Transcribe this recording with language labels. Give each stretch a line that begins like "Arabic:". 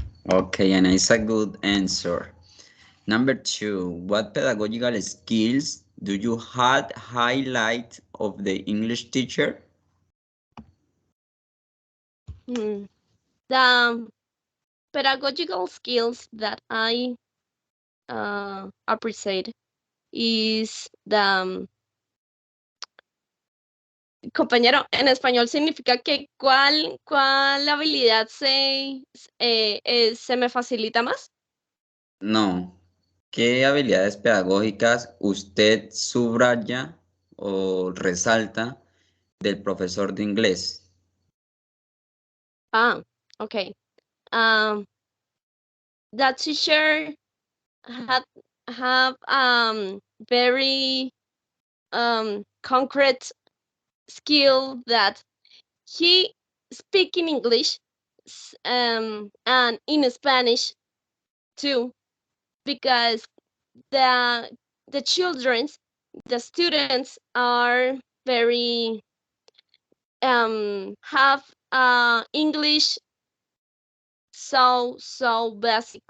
English: Okay, and it's a good answer. Number 2, what pedagogical skills do you had highlight of the English teacher? The pedagogical skills that I appreciate is the
Spanish: compañero, en español significa que cuál habilidad se me facilita más. No. ¿Qué habilidades pedagógicas usted subraya o resalta del profesor de inglés?
English: Okay. That teacher have very concrete skill that he speak in English and in Spanish too, because the the students are very have English so basic.